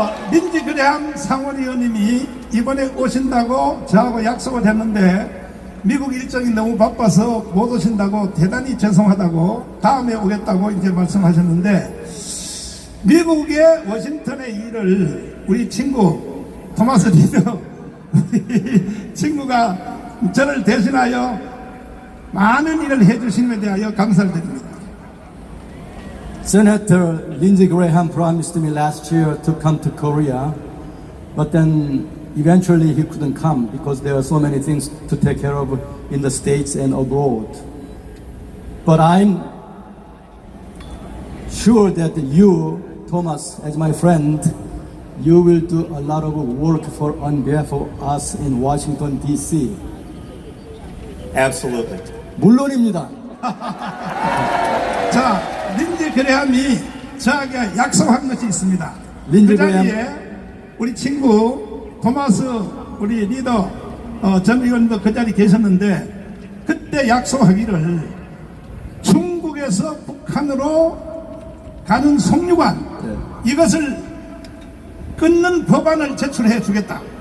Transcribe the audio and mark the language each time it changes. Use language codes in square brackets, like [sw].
[ko] 린지 그레함 상원의원님이 이번에 오신다고 저하고 약속을 했는데 미국 일정이 너무 바빠서 못 오신다고 대단히 죄송하다고 다음에 오겠다고 이제 말씀하셨는데 미국의 워싱턴의 일을 우리 친구 토마스 리더 우리 친구가 저를 대신하여 많은 일을 해주신 데 대하여 감사를 드립니다. [en] Senator Lindsey Graham promised me last year to come to Korea, but then eventually he couldn't come because there are so many things to take care of in the States and abroad. But I'm sure that you, Thomas, as my friend, you will do a lot of work on behalf of us in Washington, D.C. Absolutely. [ko] 물론입니다. 자, 린지 그레함이 저에게 약속한 것이 있습니다. 린지 그 자리에 그레함. 우리 친구 토마스 우리 리더 전 의원도 그 자리에 계셨는데 그때 약속하기를 중국에서 북한으로 가는 송유관 이것을 끊는 법안을 제출해 주겠다.